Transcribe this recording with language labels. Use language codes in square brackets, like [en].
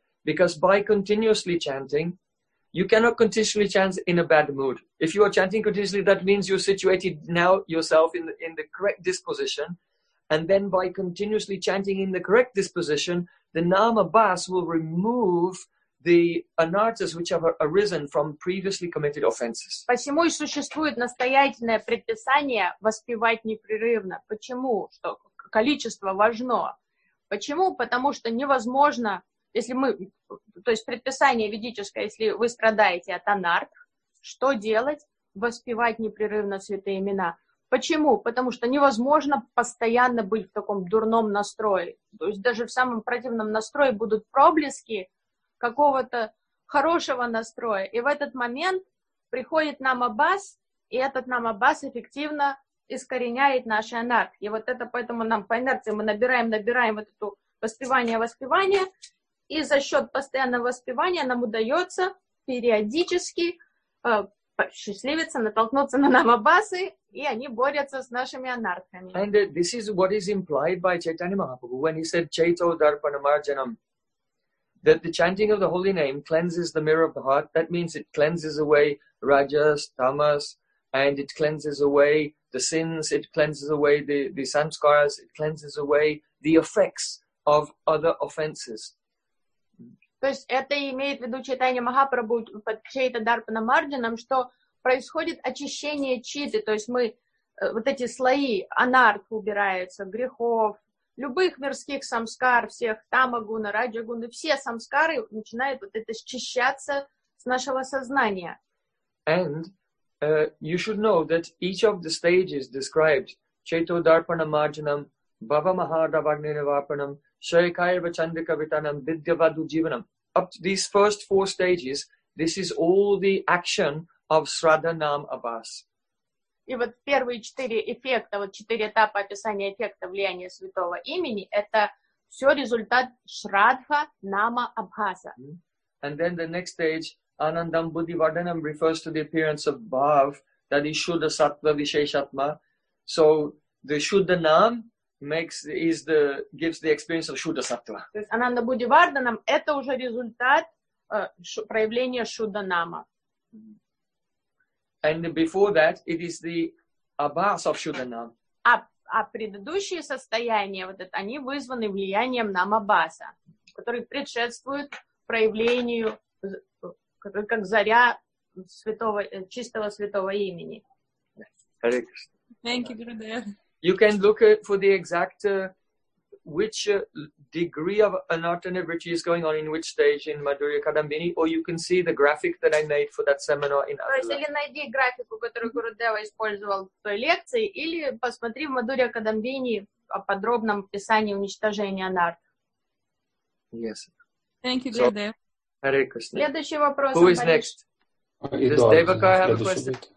[en] Because by continuously chanting, you cannot continuously chant in a bad mood. If you are chanting continuously, that means you're situated now yourself in the correct disposition. And then by continuously chanting in the correct disposition, the namabhas will remove the anartas which have arisen from previously committed offenses. [ru] Почему и существует настоятельное предписание воспевать непрерывно? Почему? Что количество важно. Почему? Потому что невозможно, если мы, то есть предписание ведическое, если вы страдаете от анарт, что делать? Воспевать непрерывно святые имена. Почему? Потому что невозможно постоянно быть в таком дурном настрое. То есть даже в самом противном настрое будут проблески какого-то хорошего настроя. И в этот момент приходит нам аббас, и этот нам аббас эффективно искореняет наши анархии. Вот это поэтому нам по инерции мы набираем вот это воспевание, и за счет постоянного воспевания нам удается периодически посчастливиться, натолкнуться на намабасы, и они борются с нашими анархиями. [en] And this is what is implied by Chaitanya Mahaprabhu when he said Chaito Darpana Marjanam, that the chanting of the holy name cleanses the mirror of the heart. That means it cleanses away rajas, tamas, and it cleanses away the sins, it cleanses away the samskaras, it cleanses away the effects of other offenses. [ru] То есть это имеет в виду Чайтанья Махапрабху под Чайта Дарпана Марджаном, что происходит очищение читы, то есть мы вот эти слои анарх убираются, грехов, любых мирских самскар, всех тамагуна, раджагуны, все самскары начинают вот это счищаться с нашего сознания. [en] And you should know that each of the stages described [sa] Чайто Дарпана Марджаном, Бхава Махадавагни Навапанам, Shaykayava Chandika Vitanam Vidyavadu Jivanam. [en] Up to these first four stages, this is all the action of Shraddha Nam Abhas. [ru] И вот первые четыре эффекта, вот четыре этапа описания эффекта влияния святого имени, это все результат Shraddha Nama Abhasa. [en] And then the next stage, Anandam Buddhi Vardhanam, refers to the appearance of Bhav, that is Shuddha Sattva Visheshatma. So the Shuddha Nam gives the experience of Shuddha Sattva. [ru] То есть Ананда Будди Варданам — это уже результат проявления Шудда Нама. [en] And before that, it is the Abhas of Shuddha Nam. [ru] А предыдущие состояния, вот это, они вызваны влиянием Намабаса, который предшествует проявлению, как заря святого, чистого святого имени. [en] Thank you, Gurudev. You can look for the exact which degree of anartana vritti is going on in which stage in Madhurya Kadambini, or you can see the graphic that I made for that seminar in Adela. [ru] То есть, или найди графику, которую Гурудева использовал в той лекции, или посмотри в Madhurya Kadambini о подробном описании уничтожения анарт. [en] Yes. Thank you, Gurudev. Hare Krishna. [ru] Следующий вопрос. [en] Who is next? Does Devakara have a question?